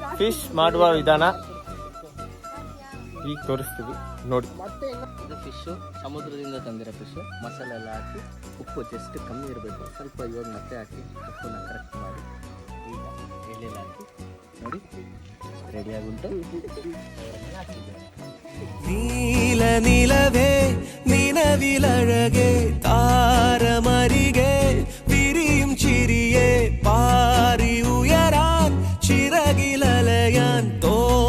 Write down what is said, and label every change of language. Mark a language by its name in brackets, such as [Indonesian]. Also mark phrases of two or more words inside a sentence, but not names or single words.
[Kannada] ಫಿಶ್ ಮಾಡುವ ವಿಧಾನ ಈಗ ತೋರಿಸ್ತೀವಿ ನೋಡಿ. ಇದು ಫಿಶ್ಶು ಸಮುದ್ರದಿಂದ ತಂದಿರೋ ಫಿಶ್ಶು. ಮಸಾಲೆ ಎಲ್ಲ ಹಾಕಿ ಉಪ್ಪು ಜಸ್ಟ್ ಕಮ್ಮಿ ಇರಬೇಕು ಸ್ವಲ್ಪ. ಇವಾಗ ಮತ್ತೆ ಹಾಕಿ ಉಪ್ಪನ್ನ ಕರೆಕ್ಟ್ ಮಾಡಿ ಈಗ ಎಣ್ಣೆಲ್ಲ ಹಾಕಿ ನೋಡಿ ರೆಡಿಯಾಗುಂಟು. [Malayalam] നീല നിലവേ നിലവിലഴകെ താരമരികെ വിരിയും ചിരിയെ പാറി ഉയരാൻ ചിറകിലലയാൻ തോ